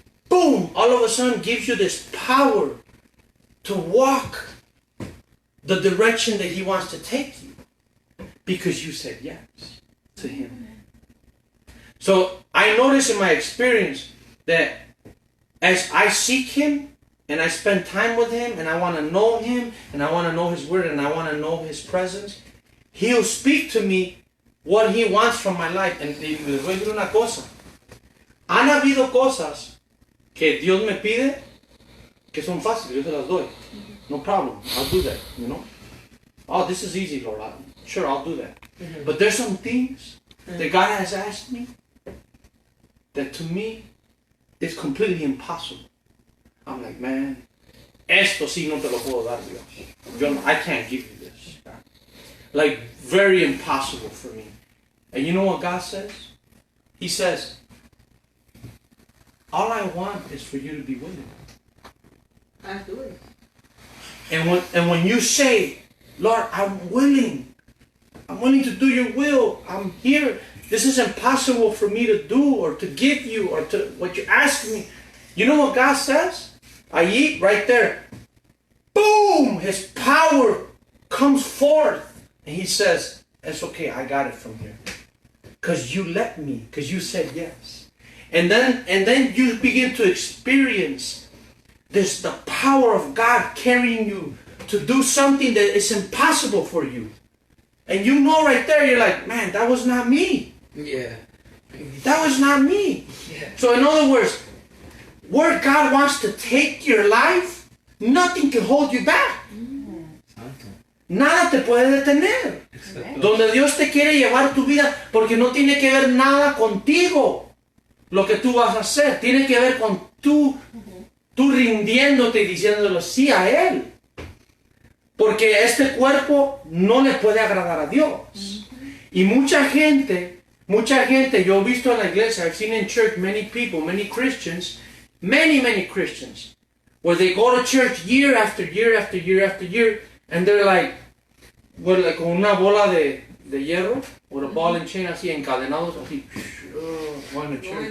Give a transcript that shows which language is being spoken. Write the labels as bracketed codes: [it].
[en] boom, all of a sudden gives you this power to walk the direction that He wants to take you because you said yes to Him. So I notice in my experience that as I seek Him and I spend time with Him and I want to know Him and I want to know His Word and I want to know His presence, He'll speak to me what He wants from my life. [es] And les voy a decir una cosa. Han habido cosas que Dios me pide que son fáciles, yo se las doy. [en] No problem, I'll do that, you know. Oh, this is easy, Lord. Sure, I'll do that. But there's some things that God has asked me that to me is completely impossible. I'm like, man, [es] esto sí no te lo puedo dar, Dios. [en] I can't give you this. Like, very impossible for me. And you know what God says? He says, all I want is for you to be willing. I do it. And when you say, Lord, I'm willing to do your will, I'm here. This is impossible for me to do or to give you or to what you ask me. You know what God says? Allí, right there. Boom! His power comes forth. And He says, it's okay, I got it from here. Because you let me, because you said yes. And then you begin to experience the power of God carrying you to do something that is impossible for you. And you know right there, you're like, man, that was not me. Yeah. That was not me. Yeah. So in other words, where God wants to take your life, nothing can hold you back. [es] Santo. Nada te puede detener. Donde Dios te quiere llevar tu vida, porque no tiene que ver nada contigo lo que tú vas a hacer. Tiene que ver con tú rindiéndote y diciéndole sí a Él. Porque este cuerpo no le puede agradar a Dios. Y mucha gente, yo he visto en la iglesia, [en] I've seen in church many people, many Christians, many Christians, where they go to church year after year after year after year, and they're like, well, like [es] con una bola de hierro, [en] with a ball and chain [es] así, encadenados, así, [en] going to church.